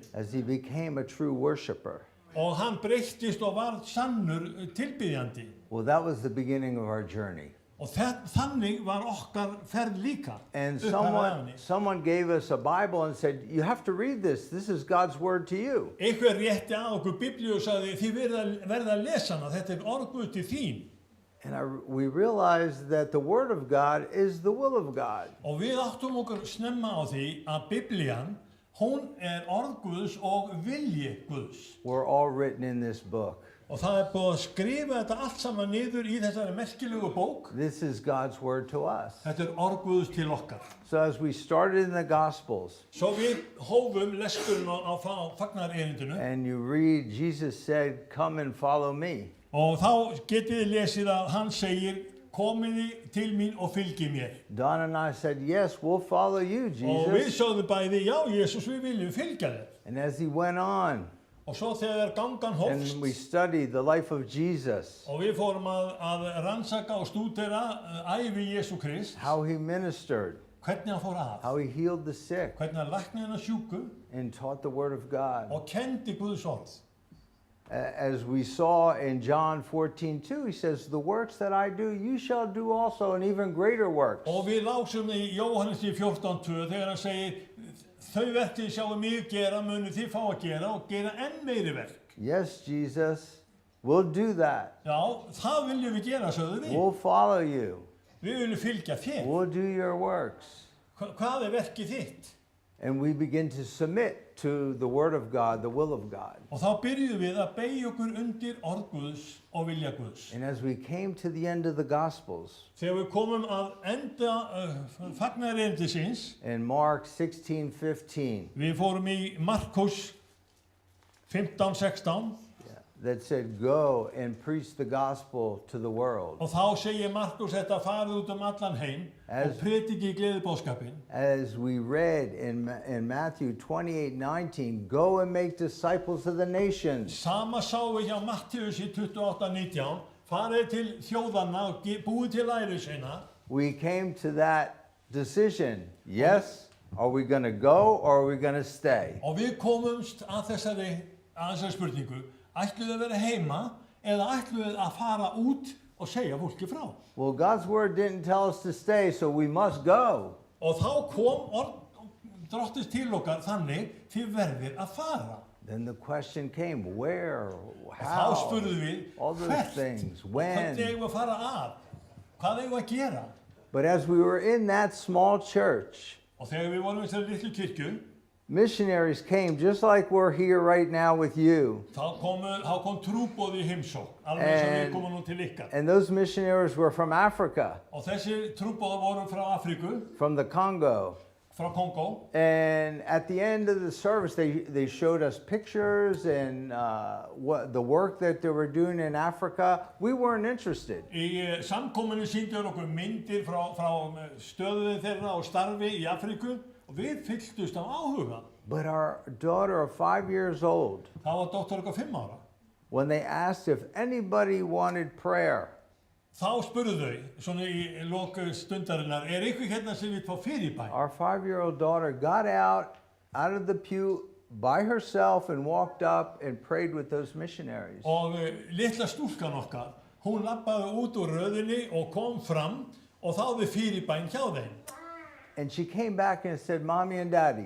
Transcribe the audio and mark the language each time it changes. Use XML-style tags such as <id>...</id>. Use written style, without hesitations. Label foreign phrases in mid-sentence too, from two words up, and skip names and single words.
<en>As he became a true worshiper.</en> <is>Og hann breyttist og var sannur tilbiðjandi.</is> <en>Well, that was the beginning of our journey.</en> <is>Og þannig var okkar ferð líka.</is> <en>And</en> <is>upphafið af henni.</is> <en>someone gave us a Bible and said, you have to read this. This is God's word to you.</en> <is>Einhver rétti að okkur Biblíu og sagði, þið verða að lesa hana, þetta orð Guðs til þín.</is> <en>And we realized that the word of God is the will of God.</en> <is>Og við áttum okkur snemma á því að Biblían, hún orð Guðs og vilji Guðs.</is> <en>We're all written in this book.</en> <is>Og það búið að skrifa þetta allt saman niður í þessari merkilegu bók.</is> <en>This is God's word to us.</en> <is>Þetta orð Guðs til okkar.</is> <en>So as we started in the Gospels,</en> <is>Svo við hófum lesturinn á fagnaðarerindinu</is> <en>and you read, Jesus said, come and follow me.</en> <is>og þá getið þið lesið að hann segir, komiði til mín og fylgi mér.</is> <en>Don and I said, yes, we'll follow you,</en> <is>Og við Jesus. sögðum bæði, já, Jesús, við viljum fylgja þér.</is> <en>And as he went on,</en> <is>Og svo þegar gangan</is> <en>and</en> <is>hófst,</is> <en>we studied the life of Jesus,</en> <is>og við fórum að rannsaka og stúdera ævi Jesú Krist,</is> <en>how he ministered,</en> <is>hvernig hann fór að,</is> <en>how he healed the sick,</en> <is>hvernig hann læknaði hana sjúku</is> <en>and taught the word of God.</en> <is>og kendi Guðs orð.</is> <en>As we saw in John 14:2, he says, the works that I do, you shall do also, and even greater works.</en> <is>Og við lásum í Jóhannes í 14:2 þegar hann segir, þau verk þið sjáum mig gera, munu þið fá að gera og gera enn meiri verk.</is> <en>Yes, Jesus, we'll do that.</en> <is>Já, það viljum við gera, sögðu við.</is> <en>We'll follow you.</en> <is>Við viljum fylgja þér.</is> <en>We'll do your works.</en> <is>Hvað verkið þitt?</is> <en>And we begin to submit to the word of God, the will of God.</en> <is>Og þá byrjuðum við að beygja okkur undir orð Guðs og vilja Guðs.</is> <en>And as we came to the end of the Gospels,</en> <is>Þegar við komum að enda fagnaðarerindisins,</is> <en>in Mark 16:15,</en> <is>við fórum í Markus 15:16</is> <en>that said, go and preach the gospel to the world.</en> <is>og þá segir Markus þetta farið út allan heim og prediki gleðibóðskapinn.</is> <en>As we read in Matthew 28:19, go and make disciples of the nations.</en> <is>Sama sáum við hjá Matthíusi 28:19, farið til þjóðanna og búið til lærisveina.</is> <en>We came to that decision. Yes, are we going to go or are we going to stay?</en> <is>Og við komumst að þessari spurningu, ætluðu að vera heima eða ætluðu að fara út og segja fólki frá?</is> <en>Well, God's word didn't tell us to stay, so we must go.</en> <is>Og þá kom orð drottins til okkar þannig, þið verðir að fara.</is> <en>Then the question came, where,</en> <is>Og þá</is> <en>how,</en> <is>spurðum við, all those things, when. hvernig eigum við að fara að? Hvað eigum við að gera?</is> <en>But as we were in that small church,</en> <is>Og þegar við vorum í þessari litlu kirkju,</is> <en>missionaries came just like we're here right now with you.</en> <is>þá kom trúboð í heimsókn, alveg eins og við komum nú til ykkar.</is> <en>And those missionaries were from Africa,</en> <is>Og þessi trúboð voru frá Afríku,</is> <en>from the Congo.</en> <is>frá Kongó.</is> <en>And at the end of the service, they showed us pictures and what the work that they were doing in Africa. We weren't interested.</en> <is>Í samkominni sýndu okkur myndir frá stöðu þeirra og starfi í Afríku og við fylltust af áhuga.</is> <en>But our daughter of 5 years old,</en> <is>Það var dóttir okkar 5 ára.</is> <en>when they asked if anybody wanted prayer,</en> <is>Þá spurðu þau, svona í loku stundarinnar, einhver hérna sem vill fá fyrirbæn?</is> <en>our 5-year-old daughter got out of the pew by herself and walked up and prayed with those missionaries.</en> <is>Og litla stúlkan okkar, hún labbaði út úr röðinni og kom fram og þáði fyrirbæn hjá þeim.</is> <en>And she came back and said, Mommy and Daddy,</en>